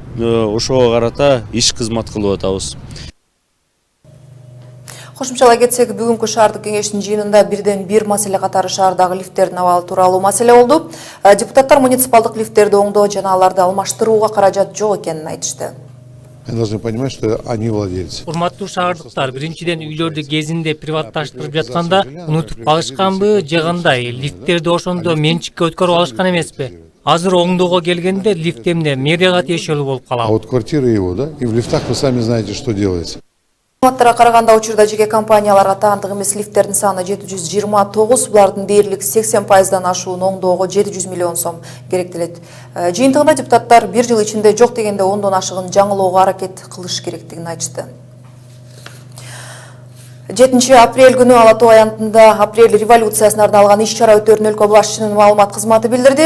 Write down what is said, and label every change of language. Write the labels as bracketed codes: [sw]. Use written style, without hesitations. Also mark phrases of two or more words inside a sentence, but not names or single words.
[ky] Ошого карата иш кызмат кылып атабыз. Кошумчалай кетсек, бүгүнкү шаардык кеңештин жыйынында бирден бир маселе катары шаардагы лифттердин абалы тууралуу маселе болду. Депутаттар муниципалдык лифттерди оңдоо жана аларды алмаштырууга каражат жок экенин айтышты. [ru] Мы должны понимать, что они владельцы. [ky] Урматтуу шаардыктар, биринчиден үйлөрдү кезинде приватташтырып жатканда унутуп калышканбы же кандай? Лифттерди ошондо менчикке өткөрүп алышкан эмеспи? Азыр оңдоого келгенде лифт эмне мэрияга тиешелүү болуп А калат. [ru] вот квартиры его, да? И в лифтах вы сами знаете, что делается. [ky] Маалыматтарга караганда учурда жеке компанияларга таандык эмес лифттердин саны 729, булардын дээрлик 80%дан ашуун оңдоого 700 миллион сом керектелет. Жыйынтыгында депутаттар бир жыл ичинде жок дегенде 10дон ашыгын жаңылоого аракет кылыш керектигин айтышты. 7 апрель күнү Ала Тоо аянтында апрель революциясына арналган иш-чара өтөрүн өлкө башчынын маалымат кызматы билдирди.